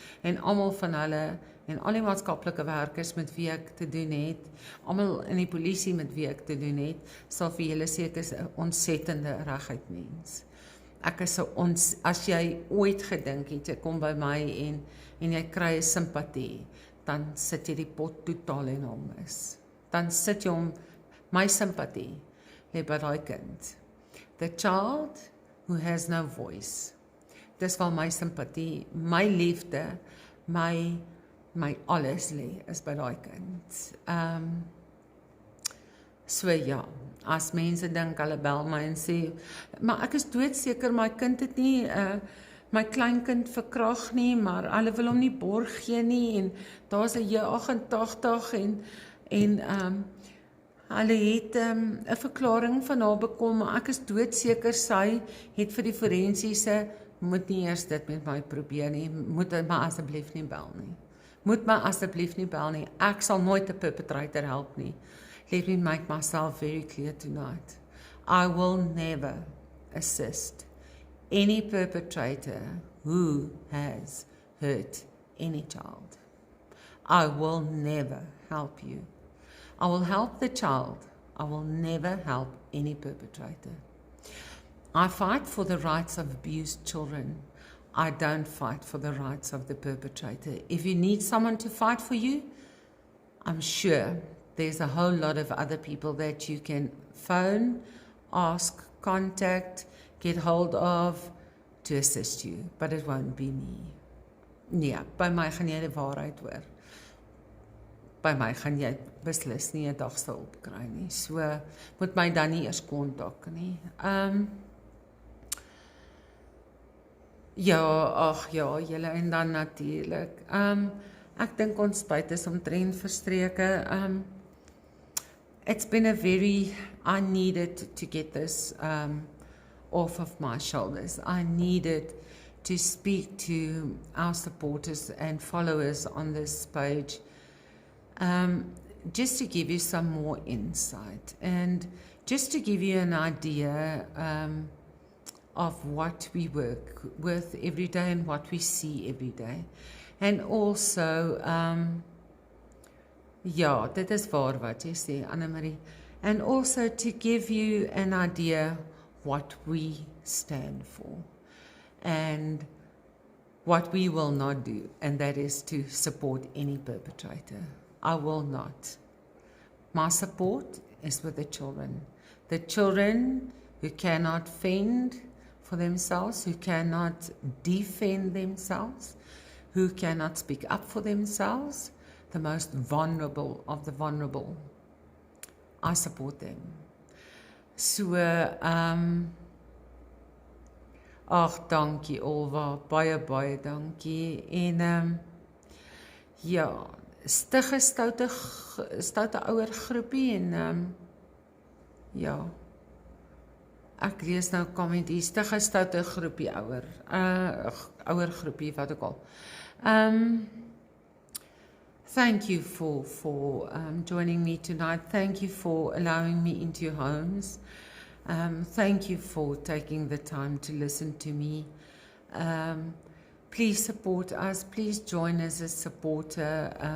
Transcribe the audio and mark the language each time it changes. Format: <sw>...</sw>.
<af>En almal van hulle en al die maatskaplike werkers met wie ek te doen het, almal in die polisie met wie ek te doen het, sal vir julle sê ek is 'n ontsettende reguit mens. Ek is as jy ooit gedink het, jy kom by my en jy kry 'n simpatie, dan sit jy die pot totaal en hom is. Dan sit jy hom, my simpatie, lê by daai kind.</af> <en>The child who has no voice.</en> <af>Dis waar my simpatie, my liefde, my alles lê, is by daai kind. So ja, as mense dink, hulle bel my en sê, maar ek is doodseker, my kind het nie, my kleinkind verkrag nie, maar hulle wil hom nie borg gee nie, en daar's 'n J88 en hulle het 'n verklaring van haar bekom, maar ek is doodseker sy het vir die forensiese, moet nie eers dit met my probeer nie, moet my asseblief nie bel nie. Moet my asseblief nie bel nie, ek sal nooit 'n perpetrator help nie.</af> <en>Let me make myself very clear tonight. I will never assist any perpetrator who has hurt any child. I will never help you. I will help the child. I will never help any perpetrator. I fight for the rights of abused children. I don't fight for the rights of the perpetrator. If you need someone to fight for you, I'm sure there's a whole lot of other people that you can phone, ask, contact, get hold of to assist you, but it won't be me.</en> <af>Nee, by my gaan jy die waarheid hoor. By my gaan jy beslis nie 'n dag sal opkry nie. So moet my dan nie eers kontak nie. Ja, julle en dan natuurlik. Ek dink ons tyd is omtrent verstreke.</af> <en>it's been I needed to get this off of my shoulders. I needed to speak to our supporters and followers on this page, just to give you some more insight and just to give you an idea of what we work with every day and what we see every day. And also,</en> <af>ja, dit is waar wat jy sê, Anne-Marie.</af> <en>And also to give you an idea what we stand for and what we will not do, and that is to support any perpetrator. I will not. My support is with the children who cannot fend for themselves, who cannot defend themselves, who cannot speak up for themselves, the most vulnerable of the vulnerable. I support them.</en> <af>So, ag, dankie Olwa, baie dankie. En ja, stig 'n stoute ouer groepie en ja. Ek lees nou comment hier, stig 'n stoute groepie ouer groepie wat ook al.</af> <en>Thank you for joining me tonight. Thank you for allowing me into your homes. Thank you for taking the time to listen to me. Please support us. Please join as a supporter.</en>